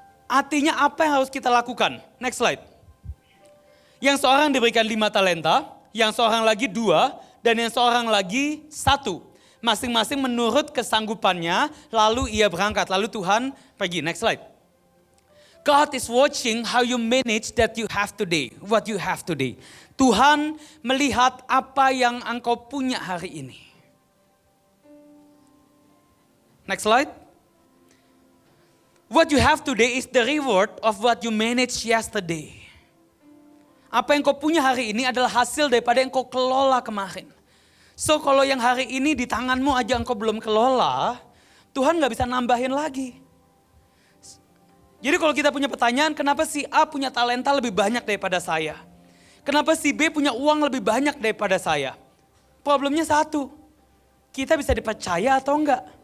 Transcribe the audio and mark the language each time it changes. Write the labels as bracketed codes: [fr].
[id] Artinya apa yang harus kita lakukan? [en] Next slide. [id] Yang seorang diberikan 5 talenta, yang seorang lagi 2, dan yang seorang lagi 1. Masing-masing menurut kesanggupannya, lalu ia berangkat. Lalu Tuhan pergi. [en] Next slide. God is watching how you manage that you have today, what you have today. [id] Tuhan melihat apa yang engkau punya hari ini. Next slide. [en] What you have today is the reward of what you managed yesterday. [id] Apa yang kau punya hari ini adalah hasil daripada yang kau kelola kemarin. So kalau yang hari ini di tanganmu aja engkau belum kelola, Tuhan gak bisa nambahin lagi. Jadi kalau kita punya pertanyaan, kenapa si A punya talenta lebih banyak daripada saya? Kenapa si B punya uang lebih banyak daripada saya? Problemnya satu, kita bisa dipercaya atau enggak?